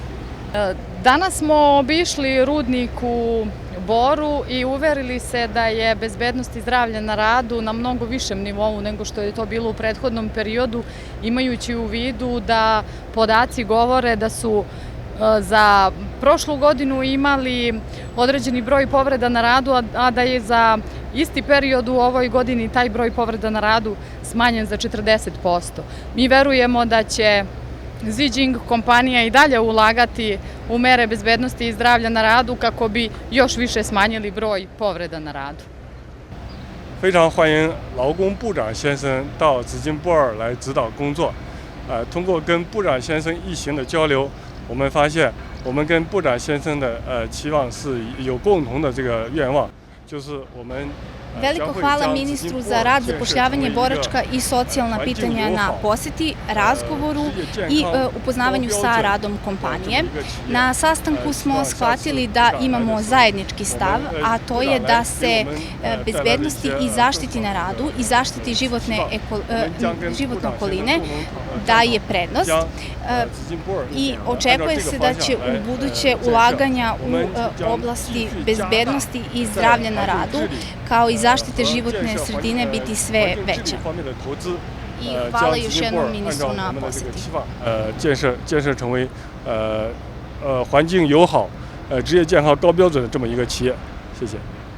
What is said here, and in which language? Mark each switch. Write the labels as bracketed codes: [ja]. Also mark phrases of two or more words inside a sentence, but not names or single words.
[sr] Danas smo obišli rudnik u Boru i uverili se da je bezbednost i zdravlje na radu na mnogo višem nivou nego što je to bilo u prethodnom periodu, imajući u vidu da podaci govore da su za prošlu godinu imali određeni broj povreda na radu, a da je za isti period u ovoj godini taj broj povreda na radu smanjen za 40%. Mi verujemo da će Zijin kompanija i dalje ulagati u mere bezbednosti i zdravlja na radu kako bi još više smanjili broj povreda na radu. [zh] 非常欢迎劳工部长先生到紫金波尔来指导工作。通过跟部长先生一行的交流，我们发现我们跟部长先生的期望是有共同的这个愿望，就是我们。 [sr] Veliko hvala ministru za rad, zapošljavanje, boračka i socijalna pitanja na poseti, razgovoru i upoznavanju sa radom kompanije. Na sastanku smo shvatili da imamo zajednički stav, a to je da se bezbednosti i zaštiti na radu i zaštiti životne okoline daje prednost i očekuje se da će u buduće ulaganja u oblasti bezbednosti i zdravlja na radu, kao i zaštite životne sredine biti sve veća. I hvala još jednom ministru na poseti. [zh] 建设成为环境友好、职业健康高标准的这么一个企业，谢谢。